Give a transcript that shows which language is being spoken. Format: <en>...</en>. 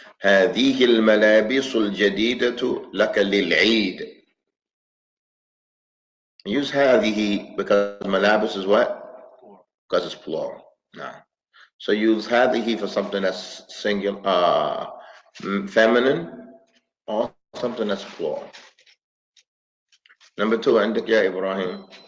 <ar>هذه الملابس الجديدة لك للعيد.</ar> <en>Use هذه because malabis is what? Because it's plural. No. So use هذه for something that's singular, feminine, or something that's plural. Number 2,</en> <ar>عندك يا إبراهيم.</ar>